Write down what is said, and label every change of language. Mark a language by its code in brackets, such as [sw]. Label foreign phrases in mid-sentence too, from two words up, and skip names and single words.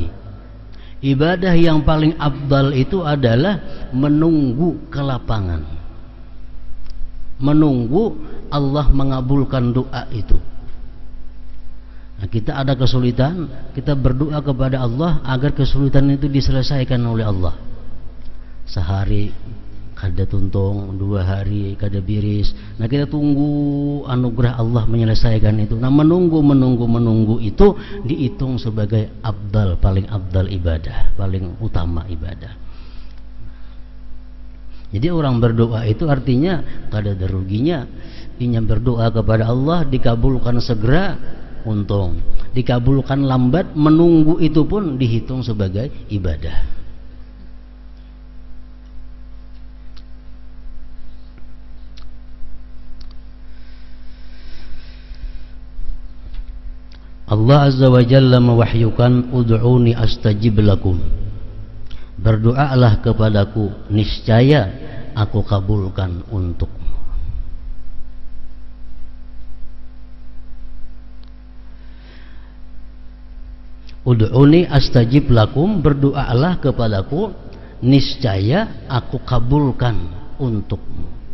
[id] Ibadah yang paling afdal itu adalah menunggu kelapangan, menunggu Allah mengabulkan doa itu. Nah, kita ada kesulitan, kita berdoa kepada Allah agar kesulitan itu diselesaikan oleh Allah. [bjn] Sehari kada tuntung, 2 hari kada biris. [id] Nah, kita tunggu anugerah Allah menyelesaikan itu. Nah, menunggu itu dihitung sebagai abdal, paling abdal ibadah, paling utama ibadah. [bjn] Jadi orang berdoa itu artinya kada ada ruginya. [id] Dia berdoa kepada Allah dikabulkan segera, untung. Dikabulkan lambat, menunggu itu pun dihitung sebagai ibadah. Allah Azza wa Jalla mewahyukan [ar] ud'uni astajib lakum. [id] Berdoalah kepadaku, niscaya aku kabulkan untukmu. [ar] Ud'uni astajib lakum, [id] berdoalah kepadaku, niscaya aku kabulkan untukmu.